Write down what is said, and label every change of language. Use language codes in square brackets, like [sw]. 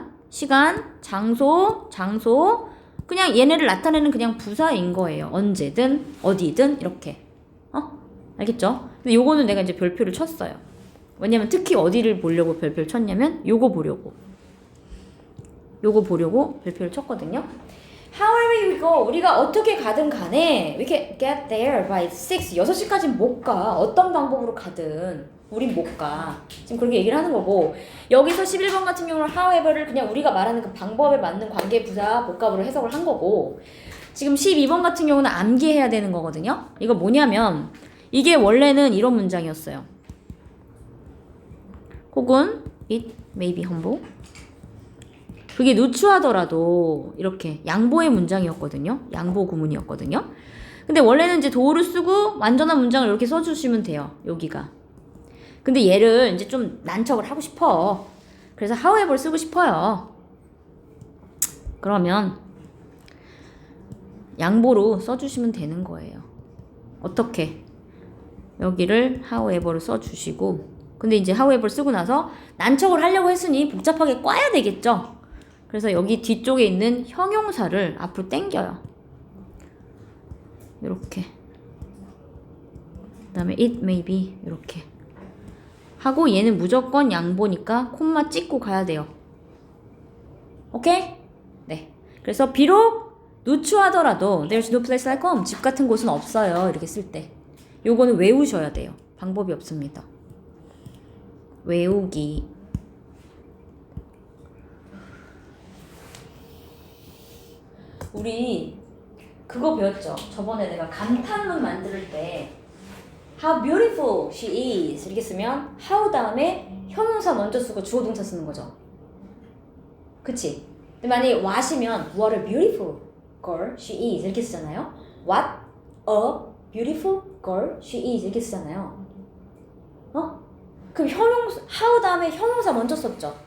[ko] 시간, 장소 그냥 얘네를 나타내는 그냥 부사인 거예요. 언제든 어디든 이렇게. 알겠죠? 근데 요거는 내가 이제 별표를 쳤어요. 왜냐면 특히 어디를 보려고 별표를 쳤냐면 요거 보려고 별표를 쳤거든요. [en] However you go, [ko] 우리가 어떻게 가든 간에 [en] we can get there by 6, [ko] 6시까지는 못 가. 어떤 방법으로 가든 우린 못 가. 지금 그렇게 얘기를 하는 거고 여기서 11번 같은 경우는 however를 그냥 우리가 말하는 그 방법에 맞는 관계 부사 복합으로 해석을 한 거고 지금 12번 같은 경우는 암기해야 되는 거거든요. 이거 뭐냐면 이게 원래는 이런 문장이었어요. 혹은 [en] it may be humble. [ko] 그게 누추하더라도 이렇게 양보의 문장이었거든요. 양보 구문이었거든요. 근데 원래는 이제 도를 쓰고 완전한 문장을 이렇게 써주시면 돼요. 여기가. 근데 얘를 이제 좀 난척을 하고 싶어. 그래서 however 쓰고 싶어요. 그러면 양보로 써주시면 되는 거예요. 어떻게? 여기를 however를 써주시고 근데 이제 however 쓰고 나서 난척을 하려고 했으니 복잡하게 꽈야 되겠죠? 그래서 여기 뒤쪽에 있는 형용사를 앞으로 당겨요. 이렇게. 그 다음에 [en] it may be [ko] 이렇게. 하고 얘는 무조건 양보니까 콤마 찍고 가야 돼요. 오케이? 네. 그래서 비록 누추하더라도 [en] there's no place like home. [ko] 집 같은 곳은 없어요. 이렇게 쓸 때. 요거는 외우셔야 돼요. 방법이 없습니다. 외우기. 우리 그거 배웠죠? 저번에 내가 감탄문 만들 때 [en] How beautiful she is [ko] 이렇게 쓰면 how 다음에 형용사 먼저 쓰고 주어 동사 쓰는 거죠. 그치? 근데 만약에 what이면 [en] What a beautiful girl she is [ko] 이렇게 쓰잖아요. [en] What a beautiful girl she is [ko] 이렇게 쓰잖아요. 그럼 how 다음에 형용사 먼저 썼죠.